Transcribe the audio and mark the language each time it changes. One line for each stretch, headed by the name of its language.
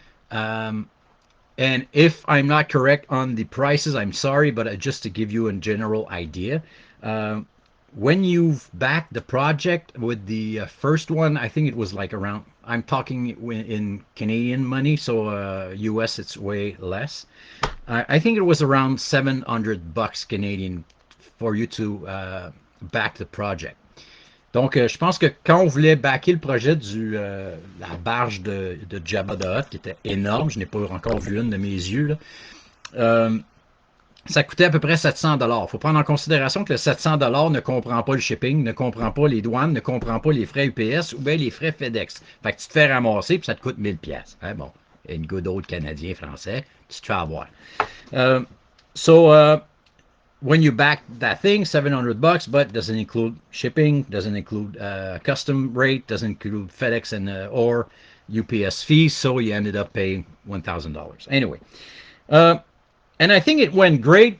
English: And if I'm not correct on the prices, I'm sorry, but just to give you a general idea, when you've backed the project with the first one, I think it was like around, I'm talking in Canadian money, so US it's way less. I think it was around $700 Canadian for you to back the project.
French: Donc, je pense que quand on voulait backer le projet la barge de Jabba the Hutt, qui était énorme, je n'ai pas encore vu une de mes yeux, là, ça coûtait à peu près 700 $. Il faut prendre en considération que le 700 $ ne comprend pas le shipping, ne comprend pas les douanes, ne comprend pas les frais UPS ou bien les frais FedEx. Fait que tu te fais ramasser puis ça te coûte 1000 $. Hein, bon, une
English: good old
French: Canadien français, tu te fais avoir.
English: When you back that thing, $700, but doesn't include shipping, doesn't include custom rate, doesn't include FedEx and or UPS fees, so you ended up paying $1,000. Anyway, and I think it went great.